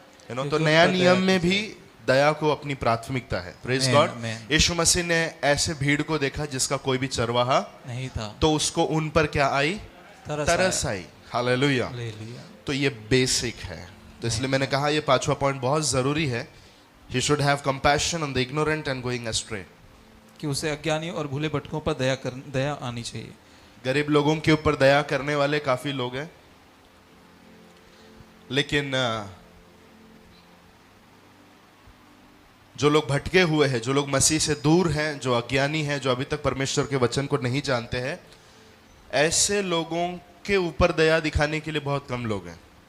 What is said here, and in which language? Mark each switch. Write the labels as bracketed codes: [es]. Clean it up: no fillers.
[hi] तो नया नियम में भी दया को अपनी प्राथमिकता है। [en] Praise God. [hi] यीशु मसीह ने ऐसे भीड़ को देखा जिसका कोई भी चरवाहा नहीं था, तो उसको उन पर क्या आई? तरस आई। हालेलुया। तो ये बेसिक है। तो इसलिए मैंने कहा ये 5वां पॉइंट बहुत जरूरी है। [en] He should have compassion on the ignorant and going astray. [hi] कि उसे अज्ञानी और भूले भटकों पर दया आनी चाहिए। गरीब लोगों के ऊपर दया करने वाले काफी लोग हैं, लेकिन जो लोग भटके हुए हैं, जो लोग मसीह से दूर हैं, जो अज्ञानी हैं, जो अभी तक परमेश्वर के वचन को नहीं जानते हैं, ऐसे लोगों के ऊपर दया दिखाने के लिए बहुत कम लोग हैं।